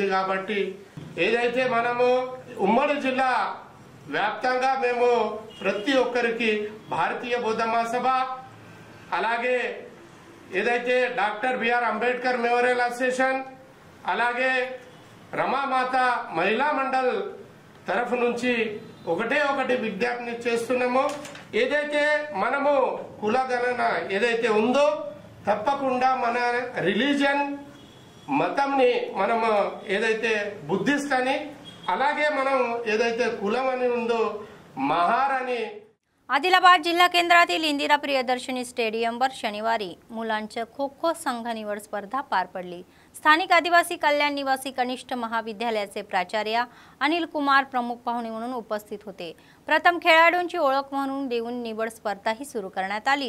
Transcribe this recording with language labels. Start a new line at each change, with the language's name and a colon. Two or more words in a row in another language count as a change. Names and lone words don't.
Telugu: కాబట్టి ఏదైతే మనము ఉమ్మడి జిల్లా వ్యాప్తంగా మేము ప్రతి ఒక్కరికి భారతీయ బౌద్ధ మహాసభ అలాగే ఏదైతే డాక్టర్ బిఆర్ అంబేద్కర్ మెమోరియల్ అసోసియేషన్ అలాగే రమామాత మహిళా మండల్ తరఫు నుంచి ఒకటి విజ్ఞప్తి చేస్తున్నాము. ఏదైతే మనము కులగణన ఏదైతే ఉందో తప్పకుండా మన రిలీజియన్ మతంని మనము ఏదైతే బుద్ధిస్ట్ అని అలాగే మనం ఏదైతే కులం అని ఉందో మహార్ అని.
Marathi: आदिलाबाद जिल्हा केंद्रातील इंदिरा प्रियदर्शनी स्टेडियमवर शनिवारी मुलांच्या खो-खो संघ निवड स्पर्धा पार पडली. स्थानिक आदिवासी कल्याण निवासी कनिष्ठ महाविद्यालयाचे प्राचार्य अनिल कुमार प्रमुख पाहुणे म्हणून उपस्थित होते. प्रथम खेळाडूंची ओळख म्हणून देऊन निवड स्पर्धाही सुरू करण्यात आली.